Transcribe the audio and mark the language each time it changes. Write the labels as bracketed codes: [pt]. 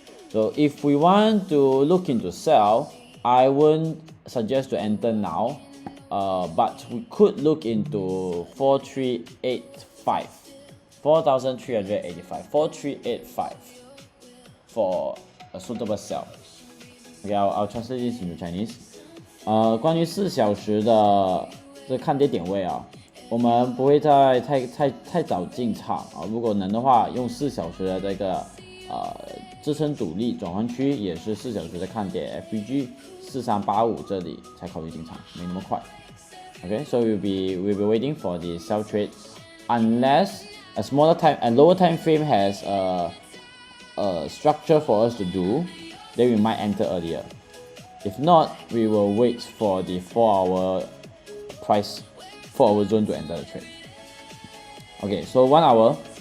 [en] So if we want to look into sell, I wouldn't suggest to enter now, but we could look into 4385, 4385 for a suitable sell. Okay, I'll translate this into Chinese. [zh] 关于4小时的这看跌点位啊，我们不会在太早进场啊。如果能的话，用4小时的这个支撑阻力转换区，也是4小时的看点 FVG 4385这里才考虑进场，没那么快。 [en] Okay, so we'll be waiting for the sell trade, unless a lower time frame has a structure for us to do, then we might enter earlier. If not, we will wait for the 4-hour zone to enter the trade. Okay, so 1 hour.